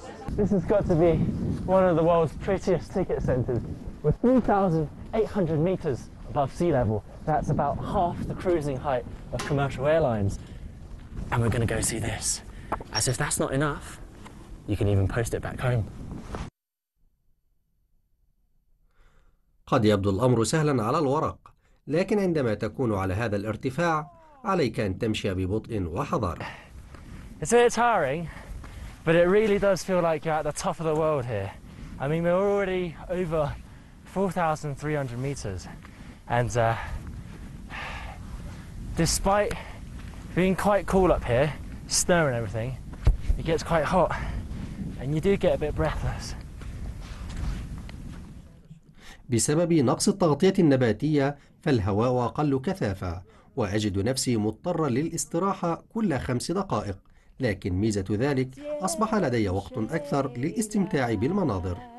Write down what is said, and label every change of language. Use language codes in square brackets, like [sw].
[en] This has got to be one of the world's prettiest ticket centres. We're 3,800 metres above sea level. That's about half the cruising height of commercial airlines. And we're going to go see this. As if that's not enough, you can even post it back home. [ar] قد يبدو الأمر سهلا على الورق، لكن عندما تكون على هذا الارتفاع عليك أن تمشي ببطء وحذر. [en] It's a bit tiring, but it really does feel like you're at the top of the world here. I mean, we're already over 4,300 meters, and despite being quite cool up here, snow and everything, it gets quite hot, and you do get a bit breathless. [ar] بسبب نقص التغطية النباتية فالهواء أقل كثافة، وأجد نفسي مضطرا للاستراحة كل 5 دقائق، لكن ميزة ذلك أصبح لدي وقت أكثر للاستمتاع بالمناظر.